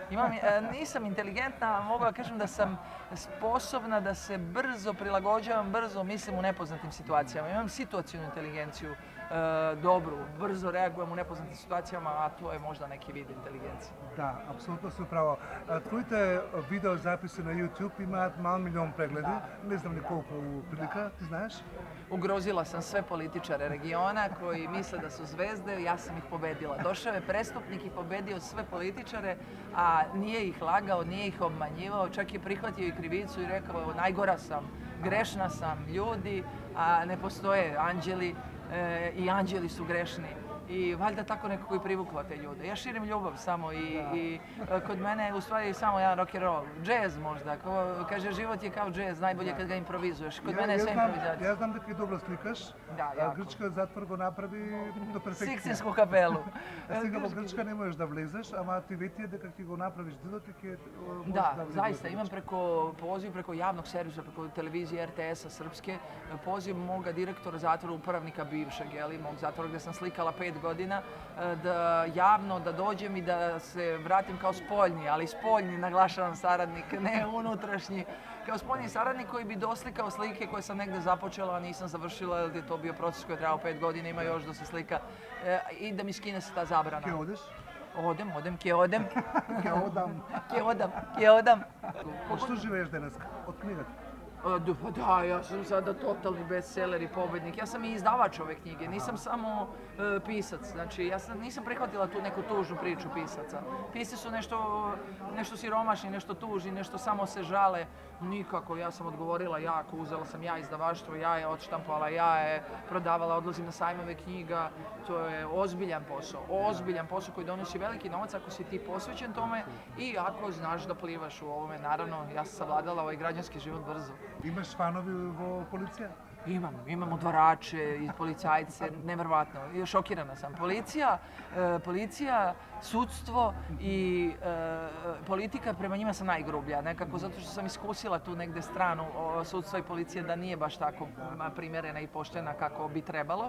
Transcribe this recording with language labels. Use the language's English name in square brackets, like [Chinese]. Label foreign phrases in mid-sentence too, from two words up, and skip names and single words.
[Serbian] Nisam inteligentna, mogu da kažem da sam sposobna da se brzo prilagođavam, brzo mislim u nepoznatim situacijama. Imam situacijnu inteligenciju dobru, brzo reagujem u nepoznatim situacijama, a to je možda neki vid inteligencije. Da, apsolutno si upravo. [Macedonian] Твоите видео записи на YouTube имаат мал милион прегледи, не знам ни колку прилика, ти знаеш? [Serbian] Ugrozila sam sve političare regiona koji misle da su zvezde, ja sam ih pobedila. Došao je prestupnik i pobedio sve političare, a nije ih lagao, nije ih obmanjivao, čak je prihvatio i krivicu i rekao najgora sam, grešna sam, ljudi, a ne postoje anđeli i anđeli su grešni. I valjda tako nekako i privukla te ljude. Ja širim ljubav samo i kod mene je u stvari samo jedan [English] rock and roll. [Serbian] Džez možda, kaže život je kao džez, najbolje kad ga improvizuješ. Kod mene je sve improvizacija. Ja znam da ti dobro slikaš. Da, jako. [Macedonian] Grčka zatvor го направи до перфекција. [Serbian] Siksinsku kapelu. [Macedonian] Сега во Grčka [Serbian] ne možeš da [Macedonian] влезеш, ама ти вети дека ќе го направиш делот и ќе можеш [Serbian] Da, [Macedonian] да влезеш. [Serbian] zaista, imam poziv preko javnog servisa, preko televizije RTS-a Srpske, poziv moga direktora zatvora, upravnika bivšeg, mog zatvora gde sam slikala 5 godina, da javno da dođem i da se vratim kao spoljni, ali spoljni, naglašavam, saradnik, ne unutrašnji, kao spoljni saradnik koji bi doslikao slike koje sam negde započela, a nisam završila, jer je to bio proces koji je trajao 5 godina, ima još da se slika, i da mi skine se ta zabrana. [Macedonian] Ке одеш? Odem, kje odem. Ке одам. Kje odam. Од што живееш денеска? Од книгата? [Serbian] Da, ja sam sada totalni bestseller i pobednik. Ja sam i izdavač ove knjige, nisam samo pisac. Znači, ja nisam prihvatila tu neku tužnu priču pisaca. Pisci su nešto siromašni, nešto tužni, nešto samo se žale. Nikako, ja sam odgovorila jako, uzela sam ja izdavaštvo, ja je odštampala, ja je prodavala, odlazim na sajmove knjiga. To je ozbiljan posao koji donosi veliki novac ako si ti posvećen tome i ako znaš da plivaš u ovome. Naravno, ja sam savladala ovaj građanski život brzo. [Macedonian] Имаш фанови во полиција? [Serbian] Imam udvarače i policajce, nevjerovatno. Šokirana sam. Policija, sudstvo i politika, prema njima sam najgrublja. Nekako zato što sam iskusila tu negde stranu sudstva i policije da nije baš tako primjerena i poštena kako bi trebalo.